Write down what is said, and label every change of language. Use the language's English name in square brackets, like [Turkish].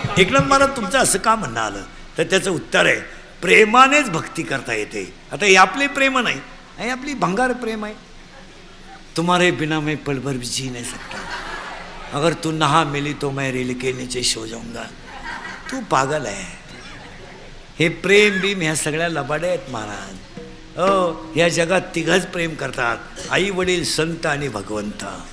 [Marathi] एकनाथ महाराज तुमचं असं का म्हणणं आलं? तर त्याचं उत्तर आहे, प्रेमानेच भक्ती करता येते. आता हे आपले प्रेम नाही, हे आपली भंगार प्रेम आहे. [Hindi] तुम्हारे बिना मैं पल भर भी जी नहीं सकता. अगर तू नहा मिली तो मैं रेल के नीचे सो जाऊंगा. [Marathi] तू पागल आहे. हे प्रेम बीम ह्या सगळ्या लबाड्या आहेत महाराज. हो, या जगात 3घच प्रेम करतात, आई वडील संत आणि भगवंत.